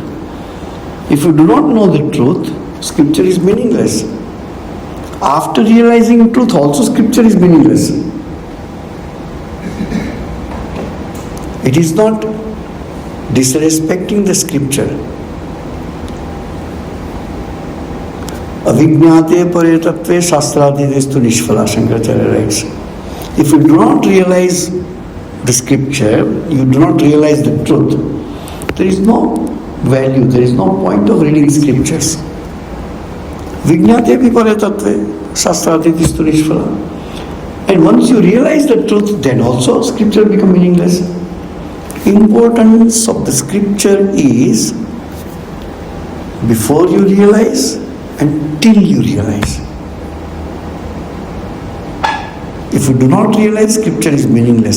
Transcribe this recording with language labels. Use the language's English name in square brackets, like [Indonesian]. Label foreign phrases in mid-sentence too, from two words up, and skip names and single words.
[English] If you do not know the truth, scripture is meaningless. After realizing truth also, scripture is meaningless. It is not disrespecting the scripture. [Sanskrit] Avijñāte paretatve shastrādidestu nishphala, [English] Shankaracharya writes. If you do not realize the scripture, you do not realize the truth, there is no value, there is no point of reading scriptures. [Sanskrit] Vijñāte paretatve shastrādidestu nishphala. [English] And once you realize the truth, then also scripture becomes meaningless. Importance of the scripture is before you realize and till you realize. If you do not realize, scripture is meaningless.